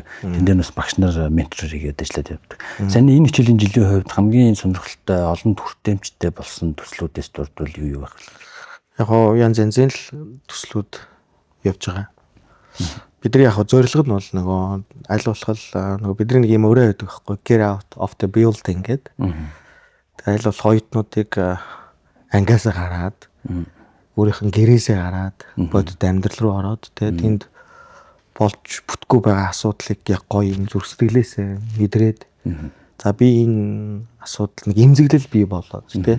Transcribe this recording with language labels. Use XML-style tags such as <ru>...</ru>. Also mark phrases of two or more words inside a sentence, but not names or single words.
<mn>Тэн дээр бас багш нар ментор хийгээд ажиллаад явдаг. Сайн энэ хичээлийн жилийн хувьд хамгийн сонирхолтой олон хүртээмжтэй болсон төслүүдээс дурдвал юу байх вэ? Яг янз янзын л төслүүд явж байгаа. Бидний яг зорилго нь бол нөгөө аль болох нөгөө бидний нэг юм өөрөө байдаг байхгүй</mn> <en>get out of the building</en> <mn>гэдэг. Тэгээ аль болох оюутнуудыг ангиасаа гараад өөрийнх нь гэрээсээ гараад бодит амьдрал руу ороод тэгээ тэнд болж бүтггүй байгаа асуудлыг яг гоё юм зүрх сэтгэлээсээ мэдрээд за би энэ асуудал нэг эмзэглэл бий болоод тий.</mn>